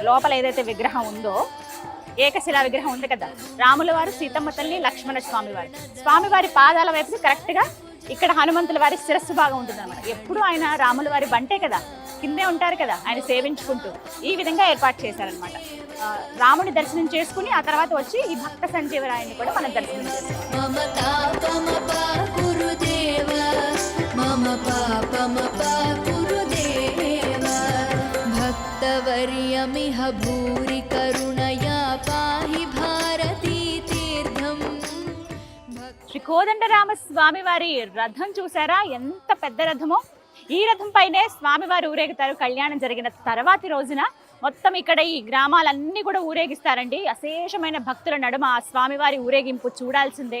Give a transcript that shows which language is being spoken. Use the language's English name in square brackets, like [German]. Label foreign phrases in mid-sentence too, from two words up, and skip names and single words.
[Telugu] లోపల ఏదైతే విగ్రహం ఉందో, ఏకశిలా విగ్రహం ఉంది కదా, రాముల వారు, సీతమ్మ తల్లి, లక్ష్మణ స్వామివారు, స్వామివారి పాదాల వైపు కరెక్ట్గా ఇక్కడ హనుమంతుల వారి శిరస్సు భాగం ఉంటుంది అనమాట. ఎప్పుడు ఆయన రాముల వారి బంటే కదా, కిందే ఉంటారు కదా, ఆయన సేవించుకుంటూ ఈ విధంగా ఏర్పాటు చేశారనమాట. రాముడి దర్శనం చేసుకుని ఆ తర్వాత వచ్చి ఈ భక్త సంజీవరాయని కూడా మనం దర్శనం చేస్తాం. [Sanskrit] मम तापमपाकुरु देव मम पापमपाकुरु देव भक्तवर्यमिह भूरि करुणया पाहि भारती तीर्थम् [Telugu] శ్రీ కోదండరామ స్వామి వారి రథం చూసారా, ఎంత పెద్ద రథమో. ఈ రథం పైనే స్వామివారు ఊరేగుతారు. కళ్యాణం జరిగిన తర్వాతి రోజున మొత్తం ఇక్కడ ఈ గ్రామాలన్నీ కూడా ఊరేగిస్తారండి. అశేషమైన భక్తుల నడుమ ఆ స్వామివారి ఊరేగింపు చూడాల్సిందే.